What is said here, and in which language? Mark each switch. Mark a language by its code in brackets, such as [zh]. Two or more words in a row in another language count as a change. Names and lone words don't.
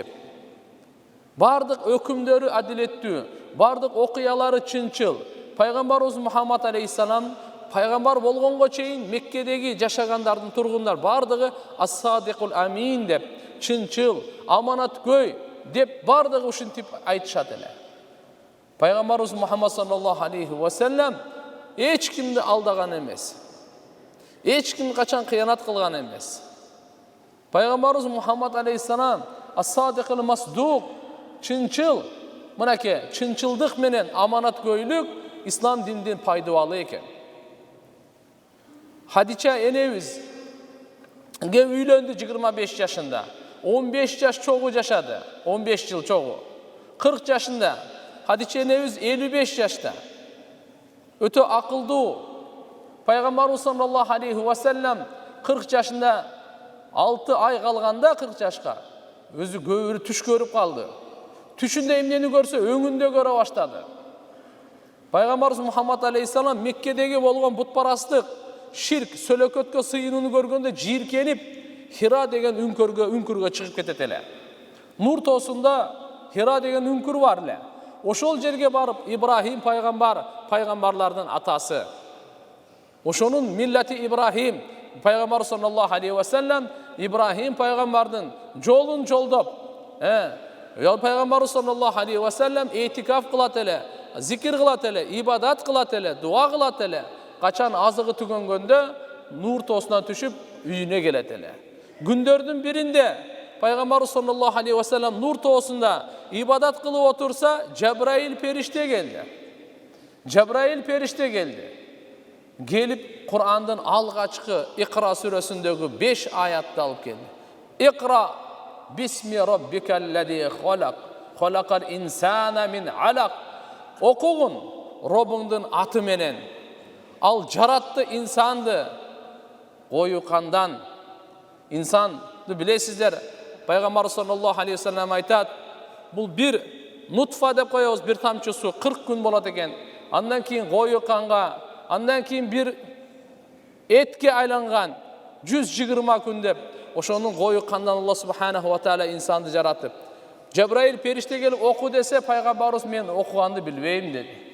[ky] Бардык өкүмдөрү адилеттүү, бардык окуялары чынчыл. Пайгамбарыбыз Мухаммад алейхиссалам пайгамбар болгонго чейин Меккедеги жашагандардын тургундар бардыгы [ar] الصادق الأمين [ky] деп, чынчыл, аманаткөй деп бардыгы ушинтип айтышат эле. Пайгамбарыбыз Мухаммад [ar] صلى الله عليه وسلم [ky] эч кимди алдаган эмес. Эч ким качан кыянат кылган эмес. Пайгамбарыбыз Мухаммад алейхиссалам [ar] الصادق المصدوق, [ky] чынчыл, мынакей чынчылдык менен аманаткөйлүк ислам диндин пайдабалы экен. Хадича энебиз үйлөндү 25 жашында. 15 жаш чогуу жашады. 15 жыл чогуу. 40 жашында. Хадича энебиз 55 жашта. Өтө акылдуу. Пайгамбарыбыз [ar] صلى الله عليه وسلم [ky] 40 жашында 6 ай калганда 40 жашка өзү көбүрү түш көрүп калды. Түшүндө эмнени көрсө өңүндө көрө баштады. Пайгамбарыбыз Мухаммад алейхиссалам Меккедеги болгон бутпарастык, ширк, сөлөкөткө сыйынууну көргөндө жийиркенип, Хира деген үңкүргө чыгып кетет эле. Нур тоосунда Хира деген үңкүр бар эле. Ошол жерге барып Ибрахим пайгамбар, пайгамбарлардын атасы. Ошонун [ar] ملة إبراهيم, [ky] пайгамбар [ar] صلى الله عليه وسلم [ky] Ибрахим пайгамбардын жолун жолдоп, пайгамбар [ar] صلى الله عليه وسلم [ky] этикаф кылат эле, зикир кылат эле, ибадат кылат эле, дуа кылат эле. Качан азыгы түгөнгөндө нур тоосунан түшүп үйүнө келет эле. Күндөрдүн биринде пайгамбар [ar] صلى الله عليه وسلم [ky] нур тоосунда ибадат кылып отурса, Жабраил периште келди. Жабраил периште келди. Келип Кур'андын алгачкы Икра сүрөсүндөгү 5 аятты алып келди. [ar] اقرأ باسم ربك الذي خلق خلق الإنسان من علق. [ky] Окугун Робуңдун аты менен. Ал жаратты инсанды кою кандан. İnsanды билесиздер, пайгамбар [ar] صلى الله عليه وسلم [ky] айтат, бул бир нутфа деп коебуз, бир тамчы суу 40 күн болот экен. Андан кийин кою канга, андан кийин бир этке айланган 120 күн деп, ошонун кою кандан Алла [ar] سبحانه وتعالى [ky] инсанды жаратып. Жабраил периште келип оку десе, пайгамбарыбыз мен окуганды билбейм деди.